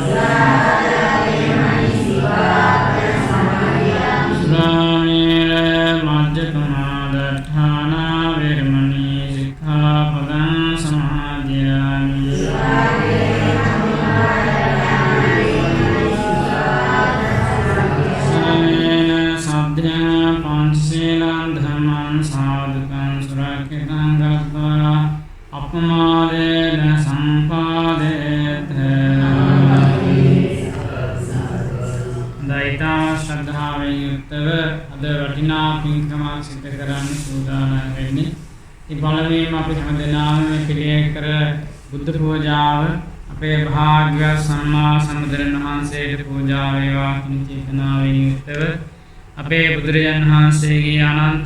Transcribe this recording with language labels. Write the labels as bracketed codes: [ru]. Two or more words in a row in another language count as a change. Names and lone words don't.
[pi] Sūrāmēra majjapamādatthāna virmani sikkhapadang samadhyami Samena saddhyana pañcasīlaṃ dhammaṃ sādhakaṃ surakkhitaṃ gatvā අපමාදේන සම්පාදේත [si] දෛතා ශ්‍රද්ධාවෙන් යුක්තව අද වටිනා පින්කමක් සිදු කරන්න සූදානම් වෙන්නේ. ඉතින් පළමුවෙන්ම අපි හැමදෙනාම මේ පිළියෙල කර බුද්ධ පූජාව අපේ භාග්‍යවත් සම්මා සම්බුදුරන් වහන්සේට පූජා වේවා කියන චේතනාවෙන් යුක්තව අපේ බුදුරජාණන් වහන්සේගේ අනන්ත